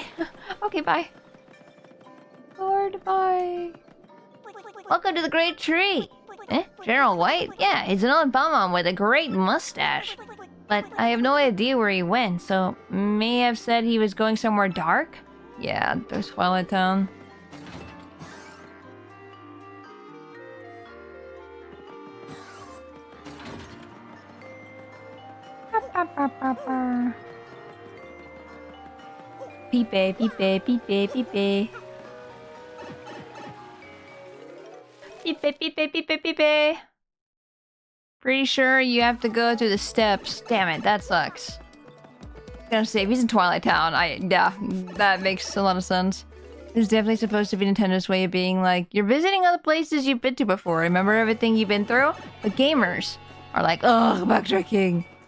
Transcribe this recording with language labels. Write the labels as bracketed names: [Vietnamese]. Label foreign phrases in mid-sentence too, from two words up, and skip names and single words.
[English] Okay, bye. Lord, bye. Welcome to the Great Tree. Eh? General White? Yeah, he's an old bum with a great mustache. But I have no idea where he went, so may have said he was going somewhere dark? Yeah, there's Twilight Town. Peepee, peepee, peepee, peepee. Peepee, peepee, peepee, peepee. Pretty sure you have to go through the steps. Damn it, that sucks. I was gonna say, if he's in Twilight Town, yeah, that makes a lot of sense. This is definitely supposed to be Nintendo's way of being like, you're visiting other places you've been to before. Remember everything you've been through? But gamers are like, ugh, backtracking.